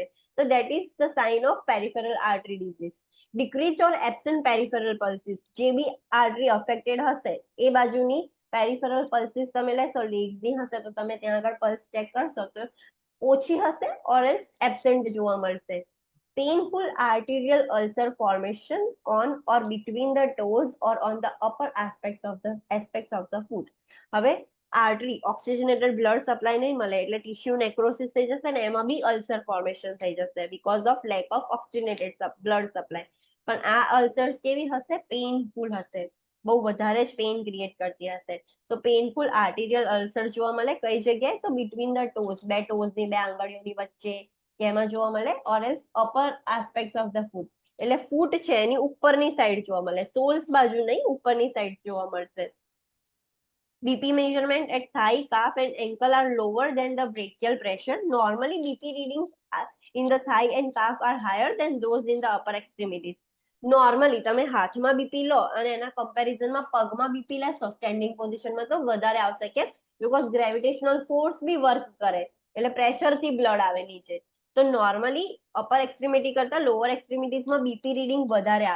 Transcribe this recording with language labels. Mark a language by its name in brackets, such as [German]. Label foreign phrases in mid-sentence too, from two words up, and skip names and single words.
[Gujarati] તો [English] that is the sign of peripheral artery disease. decrease or absent peripheral pulses, [Gujarati] જે બી [English] artery affected [Gujarati] હશે એ બાજુની [English] peripheral pulses [Gujarati] તમે લેશો, લેગ્સની હશે તો તમે ત્યાં આગળ [English] pulse check [Gujarati] કરશો તો ઓછી હશે [English] or absent [Gujarati] જોવા મળશે. [English] Painful arterial ulcer formation on or between the toes or on the upper aspects of the foot. [Gujarati] હવે [English] artery oxygenated blood supply [Gujarati] નહીં મળે એટલે [English] tissue necrosis [Gujarati] થઈ જશે ને એમાં બી [English] ulcer formation [Gujarati] થઈ જશે [English] because of lack of oxygenated blood supply. [Gujarati] પણ આ અલ્સર્સ કેવી હશે? પેઇનફુલ હશે, બહુ વધારે જ [English] pain create [Gujarati] કરતી હશે. તો [English] painful arterial ulcer [Gujarati] જોવા મળે કઈ જગ્યાએ? તો [English] between the toes, [Gujarati] બે ટોઝની બે આંગળીઓની વચ્ચે એમાં જોવા મળે [English] or as upper aspect of the foot, [Gujarati] એટલે ફૂટ છે એની ઉપરની સાઈડ જોવા મળે, સોલ્સ બાજુ નહીં ઉપરની સાઈડ જોવા મળશે. [English] BP measurement at thigh, calf and ankle are lower than the brachial pressure. Normally, BP readings in the thigh and calf are higher than those in the upper extremities. [Gujarati] નોર્મલી તમે હાથમાં બીપી લો અને એના કમ્પેરિઝનમાં પગમાં બીપી લેશો સ્ટેન્ડિંગ પોઝિશનમાં તો વધારે આવશે. કેમ? બીકોઝ [English] gravitational force [Gujarati] બી વર્ક કરે એટલે પ્રેશરથી બ્લડ આવે નીચે. તો નોર્મલી [English] upper extremity [Gujarati] કરતા લોઅર એક્સ્ટ્રીમિટીઝમાં [English] BP reading [Gujarati] વધારે આવે.